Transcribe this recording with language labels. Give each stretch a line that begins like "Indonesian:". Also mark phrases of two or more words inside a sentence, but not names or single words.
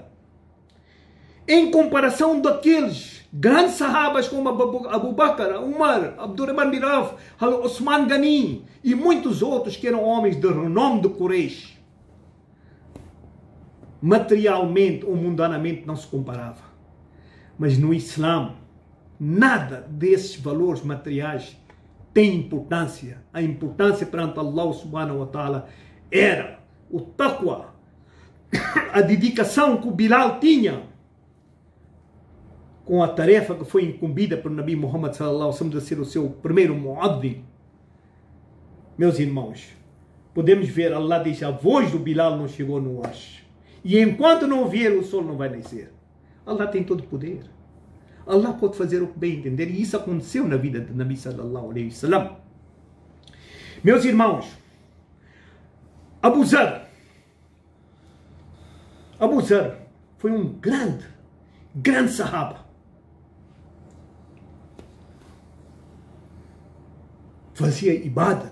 Portuguese: Em comparação daqueles grandes sahabas como Abu Bakr, Umar, Abdurrahman bin Auf, Osman Ghani e muitos outros que eram homens de renome de Quraysh, materialmente ou mundanamente não se comparava. Mas no Islã, nada desses valores materiais tem importância. A importância perante Allah
Arabic: سبحانه وتعالى
Portuguese: era o taqwa, a dedicação que o Bilal tinha com a tarefa que foi incumbida por Nabi Muhammad
Arabic: صلى الله عليه وسلم
Portuguese: de ser o seu primeiro muaddin. Meus irmãos, podemos ver, Allah diz: a voz do Bilal não chegou no Arsh. E enquanto não vier, o sol não vai nascer. Allah tem todo o poder. Allah pode fazer o que bem entender. E isso aconteceu na vida de Nabi
Arabic: صلى الله عليه وسلم.
Portuguese: Meus irmãos, Abu Zar foi um grande sahaba. Fazia ibadat.